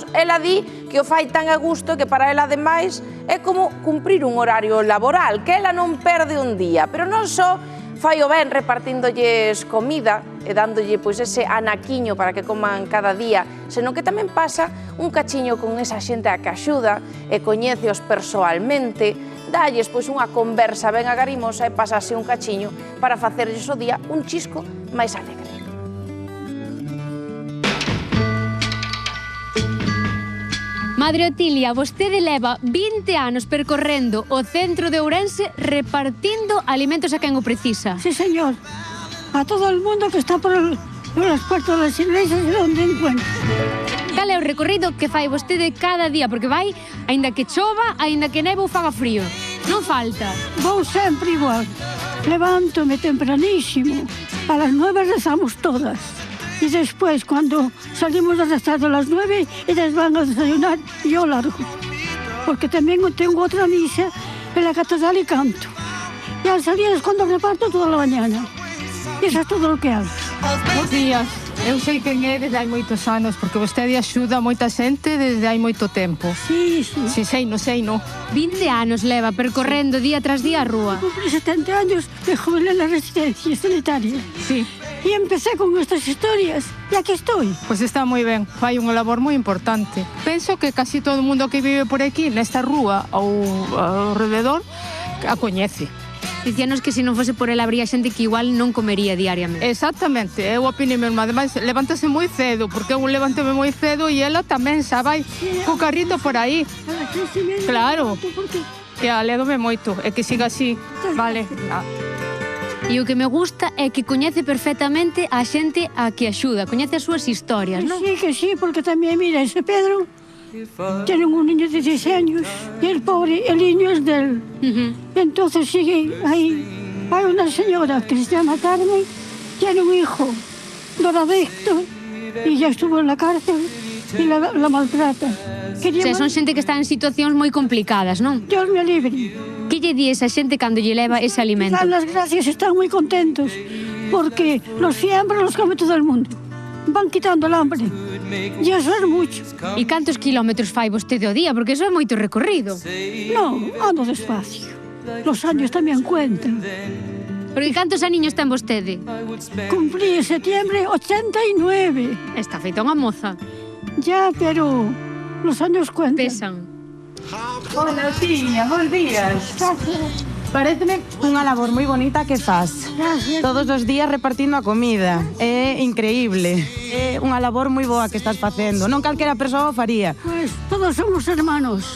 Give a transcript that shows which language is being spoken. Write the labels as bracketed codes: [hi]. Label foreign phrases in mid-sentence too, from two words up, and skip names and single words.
[gl] Ela di que o fai tan a gusto que para ela, ademais, é como cumprir un horario laboral, que ela non perde un día, pero non só fai o ben repartíndolles comida e dándolle pois ese anaquiño para que coman cada día, senón que tamén pasa un cachiño con esa xente a que axuda e coñéceos persoalmente, dalles pois unha conversa ben agarimosa e pasase un cachiño para facerlles o día un chisco máis alegre. Madre Otilia, vostede leva 20 anos percorrendo o centro de Ourense repartindo alimentos a quen o precisa. [es] Sí, señor. A todo el mundo que está por las puertas de las iglesias y donde encuentre. [gl] Cal é o recorrido que fai vostede cada día? Porque vai, aínda que chova, aínda que neve ou faga frío. Non falta. Vou sempre igual. Levántome tempranísimo. [es] A las 9 rezamos todas. Y después, cuando salimos de rezar a las 9, ellas van a desayunar y yo largo. Porque también tengo otra misa en la catedral y canto. Y al salir es cuando reparto toda la mañana. Y eso es todo lo que hago. [gl] Bos días. Eu sei quen é desde hai moitos anos, porque vostede axuda a moita xente desde hai moito tempo. [es] Sí, sí. [gl] Si, sei, no. 20 anos leva percorrendo día tras día a rúa. [es] Cumplí 70 años de jubilé en la residencia sanitaria. Sí. Y empecé con estas historias. Y aquí estoy. [gl] Pois está moi ben, fai unha labor moi importante. Penso que casi todo o mundo que vive por aquí, nesta rúa ou ao rededor, a coñece. Dicíanos que se non fose por ela habría xente que igual non comería diariamente. Exactamente, eu opino mesmo. Ademais, levántase moi cedo, porque eu levántome moi cedo e ela tamén xa vai co carrito por aí. Claro, que alédome moito, e que siga así, vale. E o que me gusta é que coñece perfectamente a xente a que axuda, coñece as súas historias, non? [es] Sí, que sí, porque también, mira, ese Pedro tiene un niño de 16 años y el pobre, el niño es de él. Entonces sigue ahí. Hay una señora que se llama Carmen, tiene un hijo drogadicto y ya estuvo en la cárcel y la maltrata. [gl] Son xente que está en situacións moi complicadas, non? [es] Dios me libre. [gl] Que lle di esa xente cando lle leva ese alimento? [es] Dan las gracias, están muy contentos porque los fiambres los come todo el mundo. Van quitando el hambre. Y eso es mucho. [gl] E cantos kilómetros fai vostede ao día? Porque eso é moito recorrido. [es] No, ando despacio. Los años también cuentan. [gl] Porque cantos aniños ten vostede? [es] Cumplí en septiembre 89. [gl] Está feita unha moza. [es] Ya, pero los años cuentan. Pesan. [gl] Hola, Otilia, bons días. Paréceme unha labor moi bonita que faz. [es] Gracias. [gl] Todos os días repartindo a comida. É increíble. É unha labor moi boa que estás facendo. Non calquera persoa o faría. [es] Pues todos somos hermanos.